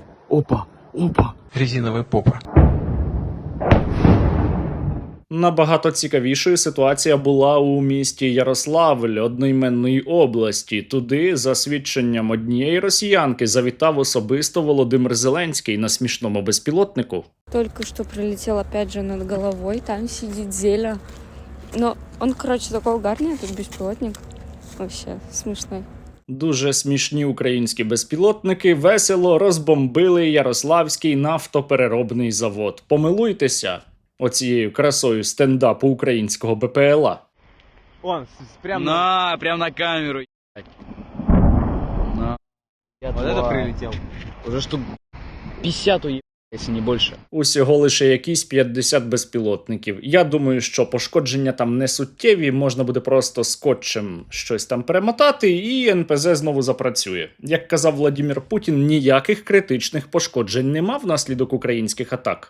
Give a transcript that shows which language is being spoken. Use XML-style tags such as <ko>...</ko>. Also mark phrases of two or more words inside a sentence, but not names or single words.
<ru>Опа, опа. Резиновая попа.</ru> <uk>Набагато цікавішою ситуація була у місті Ярославль одноіменної області. Туди, за свідченням однієї росіянки, завітав особисто Володимир Зеленський на смішному безпілотнику.</uk> <ru>Только что пролетел опять же над головой, там сидит Зеля. Но он, короче, такой угарный, этот беспилотник. Вообще смешной.</ru> <uk>Дуже смішні українські безпілотники весело розбомбили Ярославський нафтопереробний завод. Помилуйтеся оцією красою стендапу українського БПЛА.</uk> <ru>Он, прям прям на камеру, ебать. На. вот это прилетел. Уже штук 50 уебать, если не больше.</ru> <uk>Усього лише якісь 50 безпілотників. Я думаю, що пошкодження там не суттєві, можна буде просто скотчем щось там перемотати, і НПЗ знову запрацює. Як казав Владимир Путін, ніяких критичних пошкоджень нема внаслідок українських атак.</uk>